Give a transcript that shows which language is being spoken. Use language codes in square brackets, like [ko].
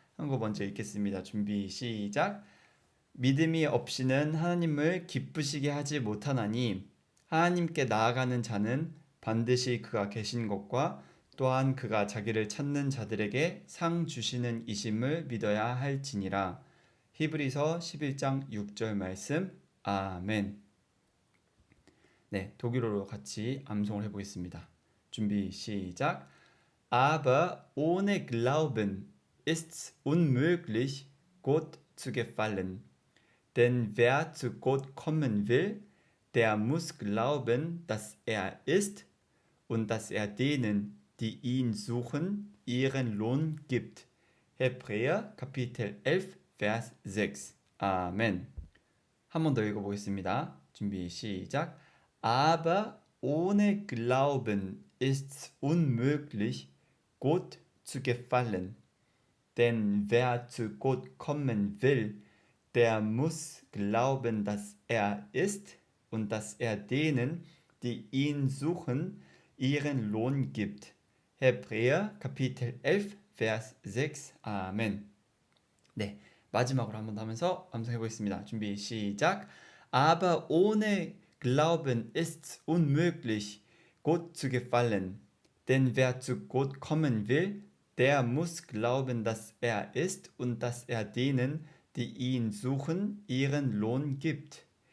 [ko] 한국어 먼저 읽겠습니다. 준비 시작. 믿음이 없이는 하나님을 기쁘시게 하지 못하나니 하나님께 나아가는 자는 반드시 그가 계신 것과 또한 그가 자기를 찾는 자들에게 상 주시는 이심을 믿어야 할지니라. 히브리서 11장 6절 말씀. 아멘. 네, 독일어로 같이 암송을 해보겠습니다. 준비 시작. [de] Aber ohne Glauben ist's unmöglich, Gott zu gefallen. Denn wer zu Gott kommen will, der muss glauben, dass er ist und dass er denen, die ihn suchen, ihren Lohn gibt. Hebräer Kapitel 11, Vers 6. [ko] 아멘. 한 번 더 읽어보겠습니다. 준비 시작. [de] Aber ohne Glauben ist's unmöglich, Gott zu gefallen. Denn wer zu Gott kommen will, der muss glauben, dass er ist und dass er denen, die ihn suchen, ihren Lohn gibt. Hebräer Kapitel 11, Vers 6. [ko] 아멘. 네, 마지막으로 한 번 더 하면서 암송해 보겠습니다. 준비 시작. [de] Aber ohne Glauben ist's unmöglich, Gott zu gefallen. Denn wer zu Gott kommen will, der muss glauben, dass er ist und dass er denen, die ihn suchen, ihren Lohn gibt.